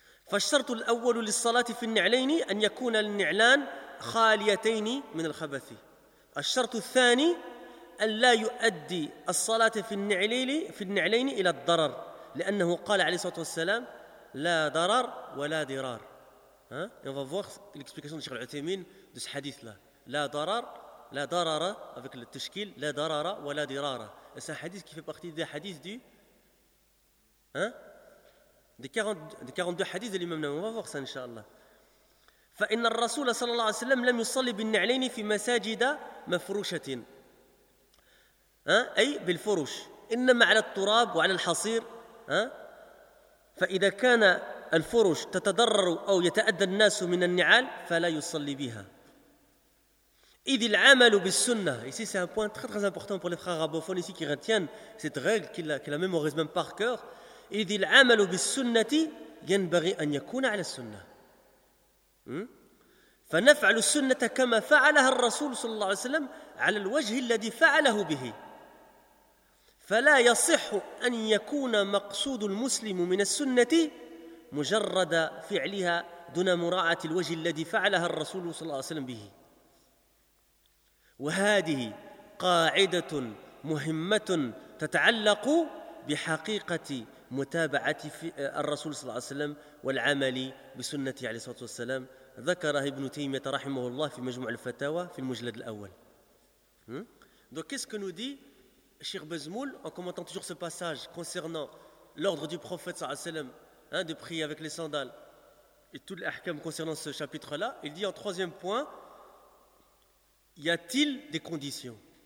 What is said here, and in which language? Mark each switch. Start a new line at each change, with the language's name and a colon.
Arabic: فالشرط الأول للصلاة في النعلين أن يكون النعلان خاليتين من الخبث الشرط الثاني أن لا يؤدي الصلاة في النعلين إلى الضرر لأنه قال عليه الصلاة والسلام لا ضرر ولا ضرار.
French: On va voir l'explication de Cheikh Al-Uthaymeen de ce hadith là.
Arabic: لا ضرر لا ضرر
French: avec le tashkil
Arabic: لا ضرر ولا ضرار.
French: C'est un hadith qui fait partie des hadiths du des 42 hadiths de l'imam. On va voir ça inshallah.
Arabic: فإن الرسول صلى الله عليه وسلم لم يصلي بالنعلين في مساجد مفروشة أي بالفرش إنما على التراب وعلى الحصير فإذا كان الفرش تتضرر أو يتأدى الناس من النعال فلا يصلي بها إذ العمل بالسنة.
French: Ici c'est un point très très important pour les frères arabophones ici qui retiennent cette règle qu'il a mémorise même par cœur.
Arabic: إذ العمل بالسنة ينبغي أن يكون على السنة فنفعل السنة كما فعلها الرسول صلى الله عليه وسلم على الوجه الذي فعله به فلا يصح أن يكون مقصود المسلم من السنة مجرد فعلها دون مراعاة الوجه الذي فعلها الرسول صلى الله عليه وسلم به وهذه قاعدة مهمة تتعلق بحقيقة متابعة الرسول صلى الله عليه وسلم والعمل بسنته عليه الصلاة والسلام ذكرها ابن تيمية رحمه الله في مجموع الفتاوى في المجلد الأول.
French: Donc qu'est-ce que nous dit Cheikh Bazmoul, en commentant toujours ce passage concernant l'ordre du prophète sallallahu alayhi wa sallam, de prier avec les sandales et tout l'ahkam concernant ce chapitre-là, il dit en troisième point, y a-t-il des conditions?